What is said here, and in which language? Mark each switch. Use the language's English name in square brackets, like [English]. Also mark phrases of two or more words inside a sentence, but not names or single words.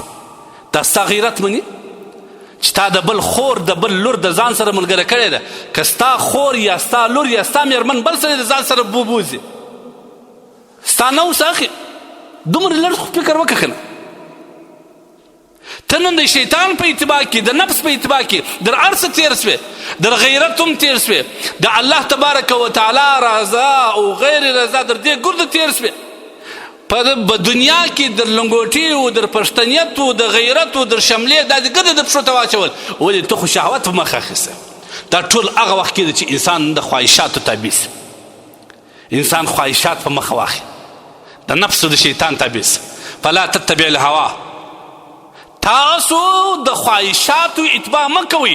[Pashto] دا ستا غیرت مني چې تا د بل خور د بل لور د ځان سره ملګری کړې ده، که ستا خور یا ستا لور یا ستا مېرمن بل سره د ځان سره بوبوځي، ستا نه اوس اخي دومره لږ خو فکر وکړه که نه. ته نن د شیطان په اتباع کې، د نفس په اتباع کې در هر څه تېر سوې، در غیرت هم تېر سوې، د الله تبارک وتعالی رضا او غیر رضا در دې ګرده تېر سوې. په دنیا کې در لنګوټي و، در پښتنیت و، د غیرت و، در شملې دا د ګرده د پښو ته واچول. ولې ته خو شهوت په مخ اخیسته. دا ټول هغه وخت کې ده چې انسان د خواهشاتو تابع سي، انسان خواهشات په مخه واخلي، د نفس د شیطان تابع سي. [Arabic] فلا تتبع الهوا، [Pashto] تاسو د خواهشاتو اتباع مه کوئ.